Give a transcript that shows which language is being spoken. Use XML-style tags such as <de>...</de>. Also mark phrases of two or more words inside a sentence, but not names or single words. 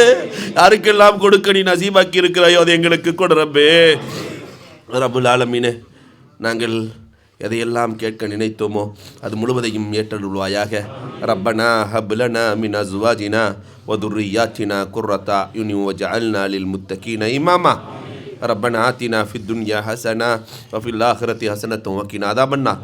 <ta>யாருக்கெல்லாம் கொடுக்க நீ நசீபாக்கி இருக்கிறாயோ அதை எங்களுக்கு கொடு ரப்பே. ரப்புல் ஆலமீனே நாங்கள் எதையெல்லாம் கேட்க நினைத்தோமோ அது முழுவதையும் ஏற்றருள்வாயாக.</ta> <ar>ربنا هب لنا من أزواجنا وذرياتنا قرة أعين واجعلنا للمتقين إماما. ربنا آتنا في الدنيا حسنة وفي الآخرة حسنة وقنا عذاب النار.</ar>